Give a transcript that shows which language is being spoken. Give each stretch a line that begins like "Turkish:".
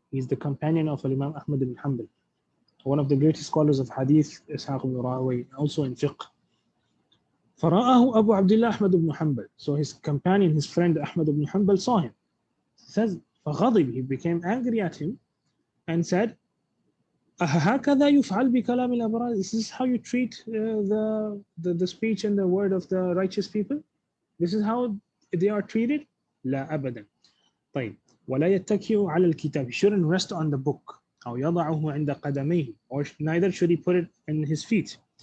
English: He's the companion of Imam Ahmad ibn Hanbal, one of the greatest scholars of hadith. Ishaq ibn Rahawayh, also in fiqh.
Arabic: فرآه أبو عبد الله أحمد بن حنبل.
English: So his companion, his friend Ahmad ibn Hanbal saw him. He says, فغضب, he became angry at him and said,
Arabic: هكذا يفعل بكلام الأبرار.
English: This is how you treat the speech and the word of the righteous people. This is how they are treated.
Arabic: لا أبدا. طيب ولا يتكئ على الكتاب.
English: He shouldn't rest on the book.
Arabic: أو يضعه عند قدميه,
English: or neither should he put it in his feet.